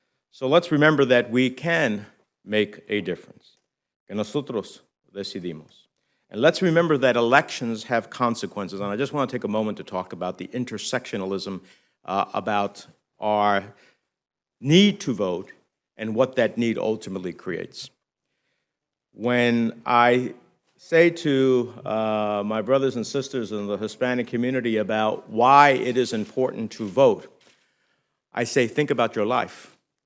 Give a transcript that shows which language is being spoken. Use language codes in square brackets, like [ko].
[en] So let's remember that we can make a difference. [es] Que nosotros decidimos. [en] And let's remember that elections have consequences. And I just want to take a moment to talk about the intersectionalism about our need to vote and what that need ultimately creates. When I say to my brothers and sisters in the Hispanic community about why it is important to vote, I say, think about your life.